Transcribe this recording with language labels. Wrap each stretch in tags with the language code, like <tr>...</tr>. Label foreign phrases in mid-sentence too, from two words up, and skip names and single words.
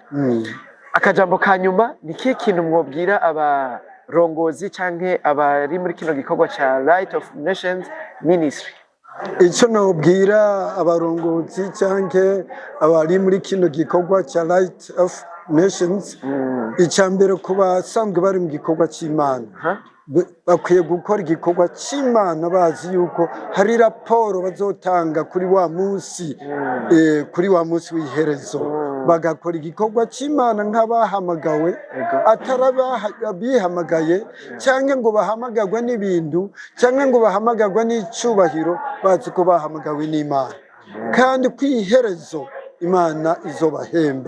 <rn>Akajambo ka nyuma, ni kihe kintu mwobwira abarongozi cyangwa abari muri kino gikorwa cya Light of Nations Ministry? Icyo nobwira abarongozi cyangwa abari muri kino gikorwa cya Light of Nations, icyambere ku basanzwe bari mu gikorwa cy'Imana, bakwiye gukora igikorwa cy'Imana bazi yuko hari raporo bazotanga kuri wa munsi, kuri wa munsi w'iherezo. Bagakora igikorwa cy'Imana nk'abahamagawe, atari abihamagaye cyangwa ngo bahamagagwe n'ibintu, cyangwa ngo bahamagagwe n'icyubahiro, bazi ko bahamagawe n'Imana, kandi ku iherezo Imana izobahemba.</rn>